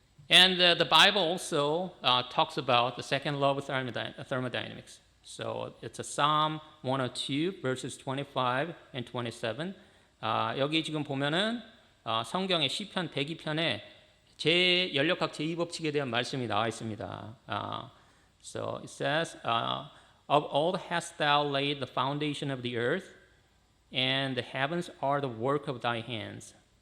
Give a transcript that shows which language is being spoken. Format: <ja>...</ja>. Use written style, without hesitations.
<en>And the Bible also talks about the second law of thermodynamics. So it's a Psalm 102 verses 25 and 27.</en> <ko>여기 지금 보면은 성경의 시편 102편에 연력학 제2법칙에 대한 말씀이 나와 있습니다.</ko> <en>So it says, of old hast thou laid the foundation of the earth, and the heavens are the work of thy hands.</en>